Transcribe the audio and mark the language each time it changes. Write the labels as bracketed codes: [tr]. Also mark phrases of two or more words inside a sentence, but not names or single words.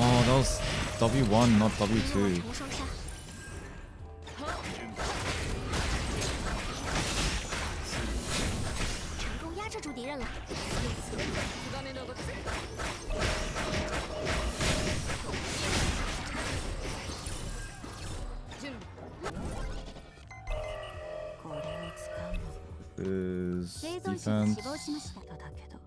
[en] That was W1, not [zh] 成 [en] W2. [zh] 双杀，成功压制住敌人了。 [ja] これを使うの [en] Is [ja] 生存者が [en] defense. [ja] 死亡しました。だけど、